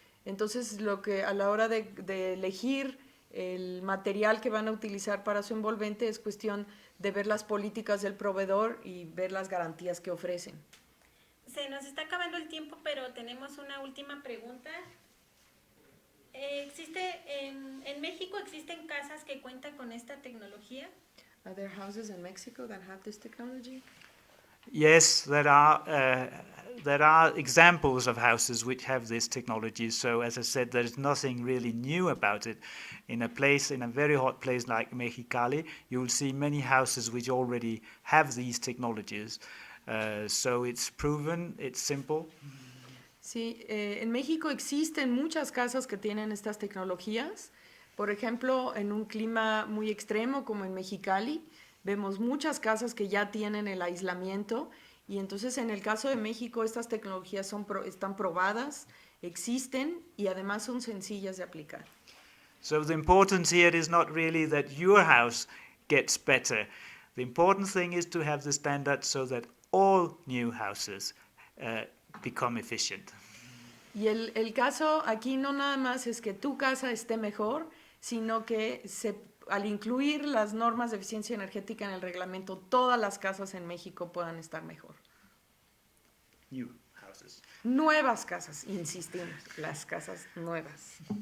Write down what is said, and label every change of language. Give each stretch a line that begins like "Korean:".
Spanish: Entonces, lo que a la hora de elegir el material que van a utilizar para su envolvente es cuestión de ver las políticas del proveedor y ver las garantías que ofrecen. Se nos está acabando el tiempo, pero tenemos una última pregunta. ¿En México existen casas que cuentan con esta tecnología?
English: Are there houses in Mexico that have this technology? Yes, there are examples of houses which have this technology. So as I said, there is nothing really new about it. In a very hot place like Mexicali, you will see many houses which already have these technologies. So it's proven, it's simple.
Spanish: Sí, en México existen muchas casas que tienen estas tecnologías. Por ejemplo, en un clima muy extremo como en Mexicali, vemos muchas casas que ya tienen el aislamiento y entonces en el caso de México estas tecnologías están probadas, existen y además son sencillas de aplicar.
English: So the importance here is not really that your house gets better. The important thing is to have the standard so that all new houses become efficient.
Spanish: Y el caso aquí no nada más es que tu casa esté mejor, sino que al incluir las normas de eficiencia energética en el reglamento, todas las casas en México puedan estar mejor.
English: New houses.
Spanish: Nuevas casas, insistimos, las casas nuevas.